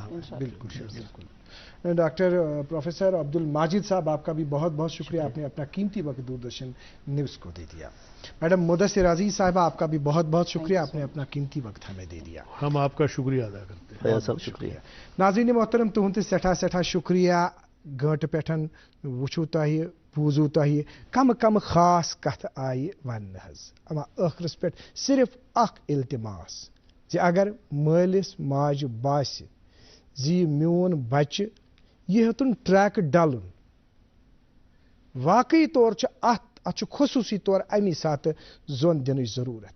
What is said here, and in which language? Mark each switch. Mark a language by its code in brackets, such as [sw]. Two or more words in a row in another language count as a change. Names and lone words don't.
[ur] بالکل بالکل. ڈاکٹر پروفیسر عبد الماجد صاحب, آپ کا بھی بہت بہت شکریہ, آپ نے اپنا قیمتی وقت دوردرشن نیوز کو دے دیا. میڈم مدثر عزیز صاحبہ, آپ کا بھی بہت بہت شکریہ, آپ نے اپنا قیمتی وقت ہمیں دے دیا. ہم آپ کا شکریہ ادا کرتے ہیں. فیاض صاحب شکریہ. ناظرین محترم, [ks] تہند سٹھا شکریہ. گھنٹہ پٮ۪ٹھ وچھو تۄہہِ بوٗزوٗ تۄہہِ کم خاص کتھ آیہِ وننہٕ حظ, اما ٲخرس پٮ۪ٹھ صرف اکھ التماس زِ اگر مٲلِس ماجہِ باسہِ زِ یہِ میون بچہِ یہِ ہیوٚتُن ٹریک ڈلُن, واقعی طور چھُ اتھ چھُ خصوٗصی طور امی ساتہٕ زوٚن دِنٕچ ضروٗرت.